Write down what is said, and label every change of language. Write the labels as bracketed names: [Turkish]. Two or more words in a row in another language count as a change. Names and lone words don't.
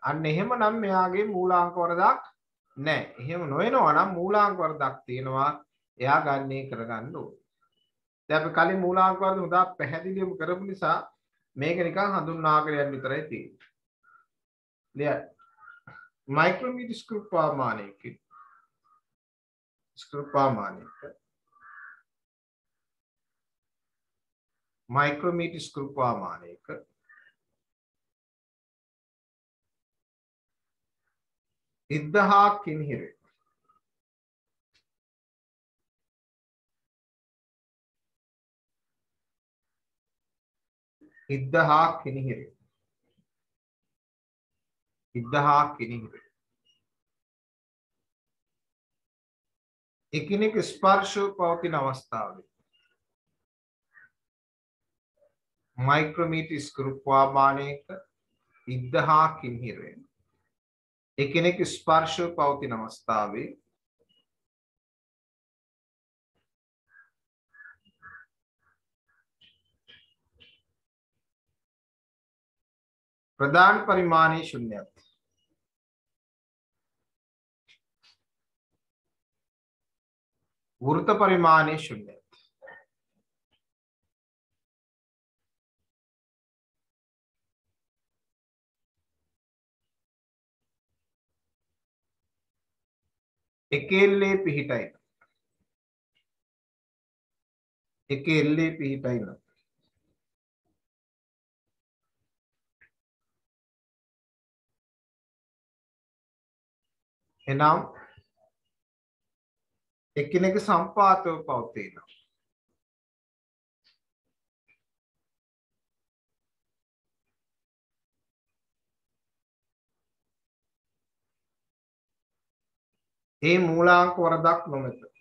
[Sinhala] අන්න එහෙමනම් මෙයාගේ මූලාංක වර්ධයක් නැහැ. එහෙම නොවෙනවා නම් මූලාංක වර්ධයක් තියෙනවා. එයා ගන්නේ කරගන්න ඕනේ. දැන් අපි කලින් මූලාංක වර්ධ උදා පැහැදිලිවම කරපු නිසා මේක නිකන් හඳුන්වාගෙන යන්න විතරයි තියෙන්නේ. ලියන්න. මයික්‍රෝමීටර් ස්ක්‍රූ ප්‍රමාණික මයික්‍රෝමීටර් ස්ක්‍රූ ප්‍රමාණික ඉදහා කිනිහිරි ඉදහා කිනිහිරි ඉදහා කිනිහිරි එකිනෙක ස්පර්ශව පවතින අවස්ථාවේ මයික්‍රෝමීටර් ස්ක්‍රූ ප්‍රමාණයක ඉදහා කිනිහිරි එකිනෙක ස්පර්ශව පවතින අවස්ථාවේ ප්‍රධාන පරිමාණයේ ශුන්‍ය වෘත්ත පරිමාණයේ ශුන්‍ය එකෙල්ලේ පිහිටයි එනම් එකිනෙක සම්පාතව පවතින ඒ මූලාංක වරදක් නොමැත.